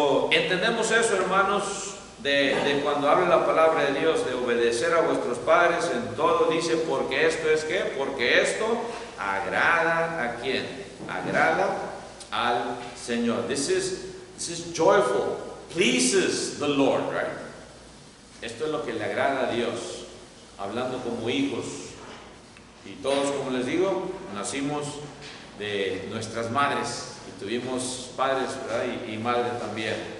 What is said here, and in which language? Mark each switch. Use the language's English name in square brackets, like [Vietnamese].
[Spanish] Entendemos eso, hermanos, de cuando habla la palabra de Dios, de obedecer a vuestros padres en todo. Dice, porque esto es ¿qué? Porque esto agrada ¿a quién? Agrada al Señor. [English] This is joyful, pleases the Lord, right? [Spanish] Esto es lo que le agrada a Dios, hablando como hijos. Y todos, como les digo, nacimos de nuestras madres. Tuvimos padres, ¿verdad?, y madre también.